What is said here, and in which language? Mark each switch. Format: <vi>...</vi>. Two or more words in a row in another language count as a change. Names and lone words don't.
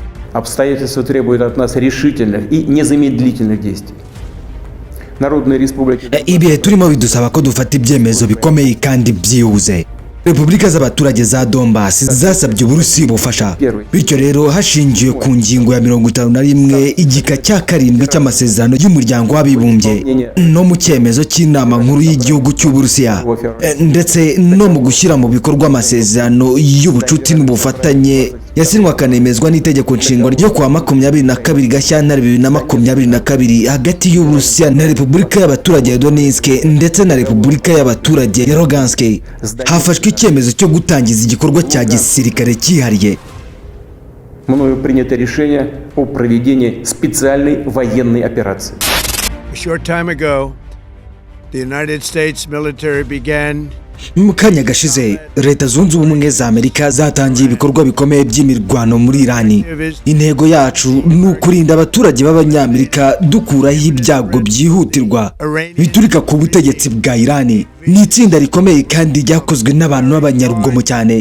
<ru>Обстоятельства требуют от нас решительных и незамедлительных действий. Народная республика.</ru> <rw>Ibihe turimo bidusaba ko dufata ibyemezo bikomeye kandi byihuse. Repubulika z'abaturage za Donbass zasabye Uburusiya ubufasha. Bityo rero hashingiwe ku ngingo ya 51 igika cya 7 cy'amasezerano y'umuryango w'abibumbye no mu cyemezo cy'inama nkuru y'igihugu cy'Uburusiya ndetse no mu gushyira mu bikorwa amasezerano y'ubucuti n'ubufatanye yasinwa akanemezwa n'itegeko nshinga ryo kuwa 22 Gashyantare 2022 hagati y'Uburusiya na Repubulika y'abaturage ya Donetsk ndetse na Repubulika y'abaturage ya Lugansk. Hafashwe icyemezo cyo gutangiza igikorwa cya gisirikare cyihariye.</rw> <ru>Мною принято решение о проведении специальной военной операции.</ru> <en>A short time ago, the United States military began</en> <rw>mu kanya gashize Leta Zunze Ubumwe za Amerika zatangiye ibikorwa bikomeye by'imirwano muri Irani. Intego yacu ni ukurinda abaturage b'Abanyamerika dukuraho ibyago byihutirwa biturika ku butegetsi bwa Irani. Ni itsinda rikomeye kandi ryakozwe n'abantu b'abanyarugomo cyane.</rw>